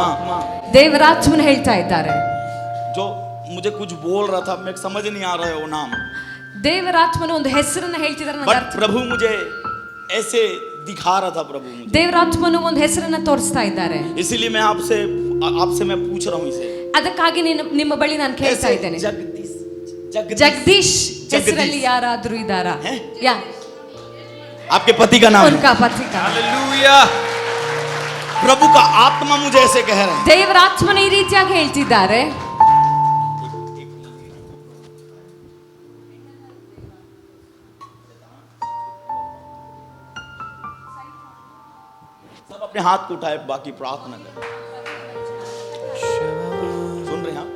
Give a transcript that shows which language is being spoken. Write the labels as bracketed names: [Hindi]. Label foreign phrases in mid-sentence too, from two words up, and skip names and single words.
[Kannada] ದೇವರ ಆತ್ಮನು ಹೇಳ್ತಾ ಇದ್ದಾರೆ. [Hindi] जो मुझे कुछ बोल रहा था, मैं समझ नहीं आ रहा है वो नाम, [Kannada] ದೇವರ ಆತ್ಮನು ಒಂದು ಹೆಸರನ್ನ ಹೇಳ್ತಿದ್ದಾರೆ ನನಗೆ [Hindi] बट [Kannada] ಅರ್ಥ. [Hindi] प्रभु मुझे ऐसे दिखा रहा था प्रभु मुझे, [Kannada] ದೇವರ ಆತ್ಮನು ಒಂದು ಹೆಸರನ್ನ ತೋರಿಸ್ತಾ ಇದ್ದಾರೆ. [Hindi] इसीलिए मैं आपसे मैं पूछ रहा हूँ इसे। [Kannada] ಅದಕ್ಕಾಗಿ ನಿಮ್ಮ ಬಳಿ ನಾನು ಕೇಳ್ತಾ ಇದ್ದೇನೆ. [Hindi] जगदीश [Kannada] ಜಗದೀಶ್ ಹೆಸರಲ್ಲಿ ಯಾರಾದ್ರೂ ಇದ್ದಾರಾ? [Hindi] है? ಯಾ आपके पति का नाम है? उनका पति का. हालेलुया। प्रभु का आत्मा मुझे ऐसे कह रहा है। [Kannada] ದೇವರ ಆತ್ಮನು ಈ ರೀತಿಯಾಗಿ ಹೇಳ್ತಿದ್ದಾರೆ. [Hindi] सब अपने हाथ को उठाए, बाकी प्रार्थना करें। सुन रहे हैं आप?